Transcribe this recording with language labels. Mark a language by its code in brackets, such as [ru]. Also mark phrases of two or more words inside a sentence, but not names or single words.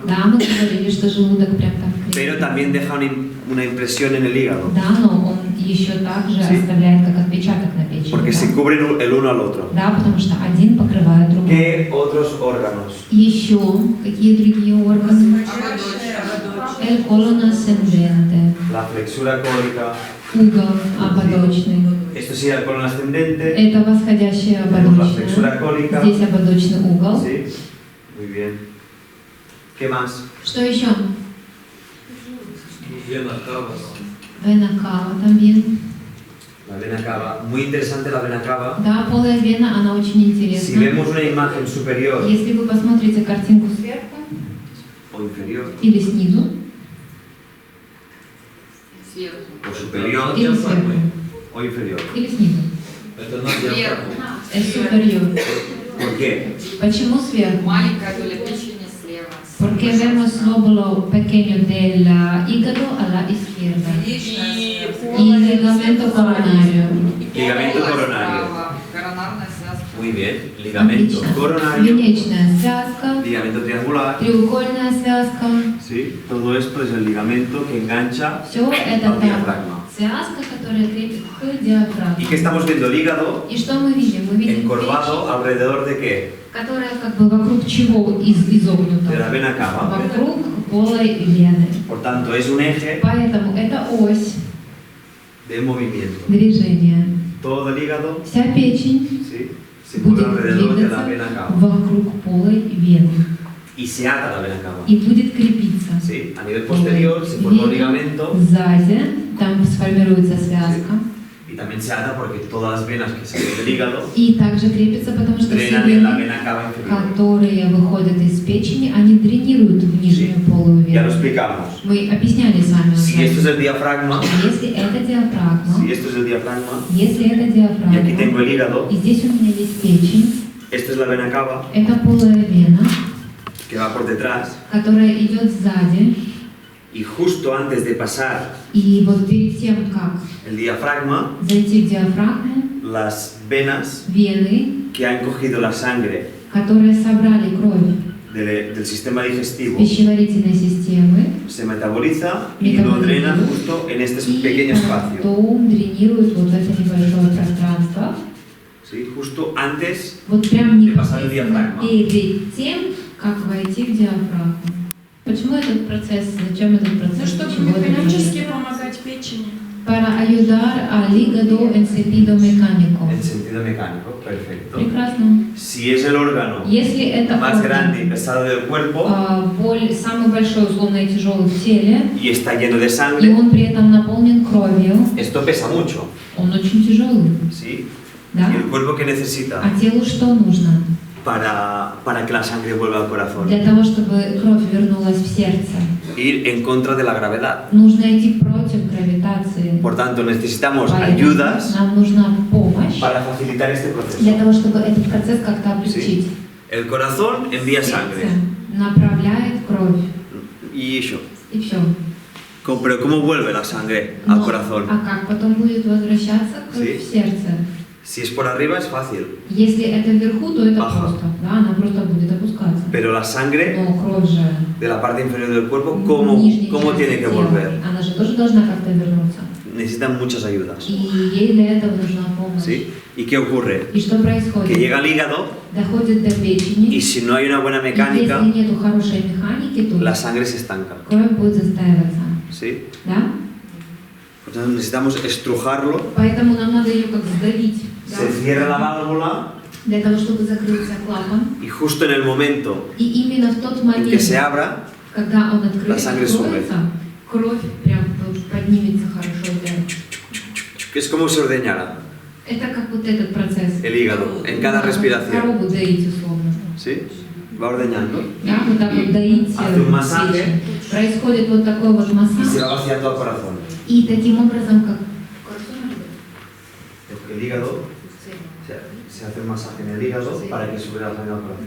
[ru] Да, мы говорили, что желудок прям там [es] pero [ru] крепится. [es] también deja una impresión en el hígado, [ru] Да, но он еще также [es] Sí. [ru] оставляет как отпечаток на печени. [es] porque [ru] да? [es] se cubren el uno al otro. [ru] Да, потому что один покрывает другой. [es] ¿Qué otros órganos? [ru] Еще какие другие органы? [es] El colon ascendente, La flexura cólica, [ru] угол ободочный. [es] esto sería el colon ascendente, [ru] Это восходящая [es] tenemos la flexura [ru] ободочная. [es] cólica, [ru] Здесь ободочный угол. [es] ¿sí? Muy bien. ¿Qué más? [ru] Что еще? Вена кава. [es] Вена cava también. La vena cava, muy interesante la vena cava. [ru] Да, полая вена, она очень [es] Si [ru] интересна. [es] vemos una imagen superior [ru] Если вы посмотрите картинку сверху [es] o inferior, [ru] или снизу, Сверху. [es] o superior [ru] или сверху, [es] o inferior. [ru] или снизу. Это на диафрагму. [es] Es superior. ¿Por qué? [ru] Почему сверху? Маленькая доля печени слева. [es] Porque vemos lóbulo pequeño del hígado a la izquierda. Y ligamento coronario. Ligamento coronario. [ru] Коронарная связка. [es] Muy bien. Ligamento [ru] Отлично. [es] coronario, [ru] Венечная связка, [es] ligamento triangular. [ru] треугольная связка. [es] Sí, todo esto es el ligamento que engancha [ru] Все это [es] al [ru] та [es] diafragma. [ru] связка, которая крепит к [es] ¿Y qué [ru] диафрагме. [es] estamos viendo? El hígado [ru] И что мы видим? Мы видим [es] encorvado [ru] печень, [es] alrededor de qué? [ru] которая как бы вокруг чего [es] De la [ru] изогнута? [es] vena cava. [ru] Вокруг полой вены. [es] Por tanto, es un eje [ru] Поэтому это ось [es] de movimiento. [ru] движения. [es] todo el hígado, [ru] вся печень [es] ¿sí? Se pone [ru] будет [es] alrededor de la [ru] двигаться [es] vena cava [ru] вокруг полой вены [es] y se ata la vena cava. [ru] и будет крепиться. [es] ¿Sí? A nivel posterior se forma un ligamento [ru] Сзади, там сформируется связка. [es] y también se ata porque todas las venas que salen del hígado [ru] И также крепится, потому что все [es] drenan en la [ru] вены, [es] vena cava inferior. [ru] которые выходят из печени, они дренируют в нижнюю полую [es] Ya lo [ru] вену. [es] explicamos. [ru] Мы объясняли с вами [es] Si esto es [ru] уже. [es] el diafragma, [ru] Если это диафрагма, [es] si esto es el diafragma, [ru] если это [es] y aquí tengo [ru] диафрагма, [es] el hígado, [ru] и здесь у меня есть печень, [es] esto es la vena cava [ru] это полая вена, [es] que va por detrás [ru] которая идет сзади, [es] y justo antes de pasar [ru] и вот перед тем, как [es] el diafragma, [ru] зайти в диафрагму, [es] las venas [ru] вены, [es] que han cogido la sangre [ru] которые собрали кровь [es] del sistema digestivo [ru] пищеварительной системы, [es] se metaboliza y lo drena justo en este [ru] и [es] pequeño espacio. [ru] потом дренирует вот это небольшое пространство. [es] ¿Sí? Justo antes [ru] Вот прям [es] de pasar el [ru] непосредственно [es] diafragma. [ru] перед тем, как войти в диафрагму. Почему этот процесс? Зачем этот Ну, процесс? чтобы Чего это механически делает? помогать печени. [es] Para ayudar al hígado en sentido mecánico. en sentido mecánico, perfecto. [ru] Прекрасно. [es] Si es el órgano [ru] Если это [es] más grande y [ru] орган, [es] pesado del cuerpo [ru] самый большой, условно, и тяжелый в теле, [es] y está lleno de [ru] и [es] sangre, [ru] он при этом наполнен кровью, [es] esto pesa mucho, [ru] он очень тяжелый. [es] ¿sí? [ru] Да? [es] ¿Y el cuerpo que necesita [ru] А телу что нужно? [es] para que la sangre vuelva al corazón? [ru] Для того, чтобы кровь вернулась в сердце, [es] Ir en contra de la gravedad. [ru] нужно идти против гравитации. [es] Por tanto, necesitamos [ru] Поэтому [es] ayudas [ru] нам нужна помощь [es] para facilitar este [ru] для [es] proceso. [ru] того, чтобы этот процесс как-то облегчить. [es] El corazón envía sangre. [ru] Сердце направляет кровь, [es] Y eso. [ru] и все. [es] Pero ¿cómo vuelve la sangre al corazón? [ru] А как потом будет возвращаться кровь [es] Sí. [ru] в сердце? [es] Si es por arriba es fácil, [ru] Если это вверху, то это [es] Baja. [ru] просто, да, она просто будет опускаться. [es] pero la sangre [ru] Но кровь же [es] de la parte inferior del cuerpo, [ru] в [es] ¿cómo [ru] нижней [es] tiene [ru] части [es] que [ru] тела, [es] volver? [ru] она же тоже должна как-то вернуться. [es] Necesitan muchas ayudas. [ru] И ей для этого нужна помощь. [es] ¿Sí? ¿Y qué ocurre? [ru] И что [es] Que [ru] происходит? [es] llega al hígado [ru] Доходит до печени, [es] y si no hay una buena [ru] и [es] mecánica, [ru] если нету хорошей механики, то [es] la sangre se estanca. [ru] кровь будет застаиваться. [es] ¿Sí? [ru] Да? [es] Por tanto, necesitamos estrujarlo. [ru] Поэтому нам надо ее как сдавить. Да? [es] Se cierra la válvula [ru] Для того, чтобы закрылся клапан. [es] y justo en el momento [ru] И именно в тот [es] en [ru] момент, [es] que se abra, [ru] когда он открыт, [es] la sangre [ru] откроется, кровь прям вот поднимется хорошо вверх. [es] que es como si ordeñara [ru] Это как вот этот процесс. [es] el hígado en cada respiración. [ru] Корову доить условно. [es] ¿Sí? Va ordeñando [ru] Да, вот так вот доить [es] Hace un masaje. [ru] печень. Происходит вот такой вот [es] y se [ru] массаж. [es] va vaciando al corazón. [ru] И таким образом, как [es] El hígado, se hace un masaje en el hígado para que suba la sangre al corazón.